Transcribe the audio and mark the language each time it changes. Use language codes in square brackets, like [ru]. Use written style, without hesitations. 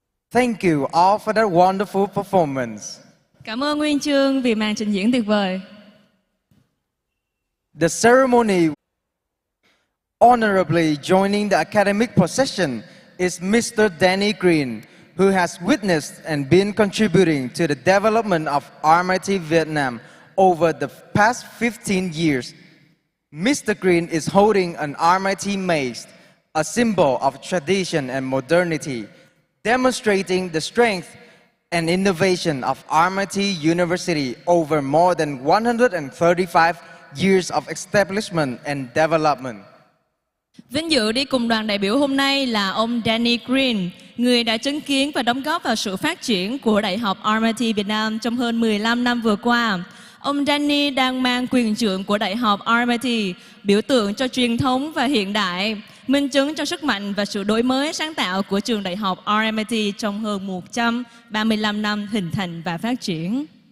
[en] Thank you all for that wonderful performance. [vi] Cảm ơn Nguyên Chương vì màn trình diễn tuyệt vời. [en] The ceremony honorably joining the academic procession is Mr. Danny Green, who has witnessed and been contributing to the development of RMIT Vietnam over the past 15 years. Mr. Green is holding an RMIT mace, a symbol of tradition and modernity, demonstrating the strength and innovation of RMIT University over more than 135 years of establishment and development. [vi] Vinh dự đi cùng đoàn đại biểu hôm nay là ông Danny Green, người đã chứng kiến và đóng góp vào sự phát triển của Đại học RMIT Việt Nam trong hơn 15 năm vừa qua. Ông Danny đang mang quyền trượng của Đại học RMIT, biểu tượng cho truyền thống và hiện đại, minh chứng cho sức mạnh và sự đổi mới sáng tạo của trường Đại học RMIT trong hơn 135 năm hình thành và phát triển.